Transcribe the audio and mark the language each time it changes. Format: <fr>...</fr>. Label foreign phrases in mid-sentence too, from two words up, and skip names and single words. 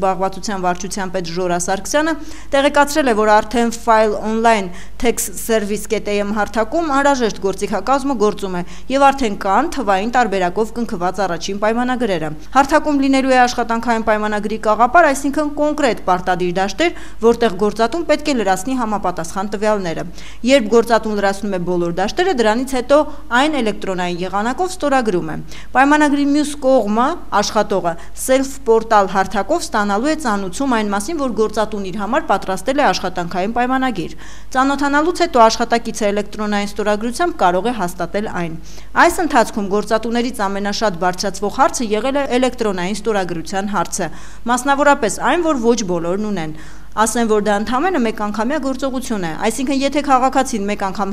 <hy>զբաղվածության վարչության պետ Ժորա Սարգսյանը տեղեկացրել է, որ արդեն File Online Tax Service.am հարթակում անհրաժեշտ գործիքակազմը գործում է եւ արդեն կան թվային տարբերակով կնքված առաջին պայմանագրերը։ Հարթակում լինելու է աշխատանքային պայմանագրի կաղապար, այսինքն կոնկրետ պարտադիր դաշտեր, որտեղ գործատուն պետք է լրացնի համապատասխան տվյալները։ Երբ գործատուն լրացնում է բոլոր դաշտերը, դրանից հետո այն էլեկտրոնային եղանակով ստորագրում է։ Պայմանագրի մյուս կողմը, աշխատողը, self-portal հարթակով ստանալու է ծանուցում այն մասին, որ գործատուն իր համար պատրաստել է աշխատանքային պայմանագիր։ Ծանոթանալուց հետո աշխատակիցը էլեկտրոնային ստորագրությամբ կարող է հաստատել այն։ Այս ընթացքում գործատուներից ամենաշատ բարձրացվող հարցը եղել է էլեկտրոնային ստորագրության հարցը, մասնավորապես այն, որ ոչ բոլորն ունեն։ Ասեն, որ դա ընդամենը մեկ անգամյա գործողություն է, այսինքն եթե քաղաքացին մեկ անգամ</hy>